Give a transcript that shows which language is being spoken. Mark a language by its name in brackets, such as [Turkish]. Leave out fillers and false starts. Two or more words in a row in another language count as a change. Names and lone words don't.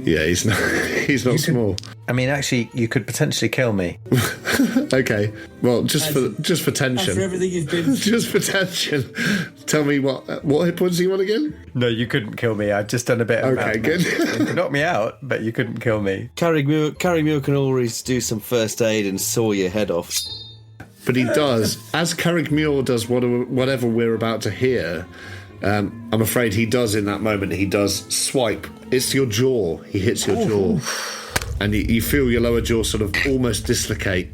[English] Yeah, he's not small. I mean, actually, you could potentially kill me. Okay. Well, just for tension. After everything you've been through. Just for tension. Tell me what hit points do you want again? No, you couldn't kill me. I've just done a bit of Okay, good. You could knock me out, but you couldn't kill me. Carraig-Muire can always do some first aid and saw your head off. But he does. As Carraig-Muire does whatever we're about to hear, I'm afraid he does in that moment. He does swipe. It's your jaw. He hits your jaw. And you feel your lower jaw sort of almost dislocate.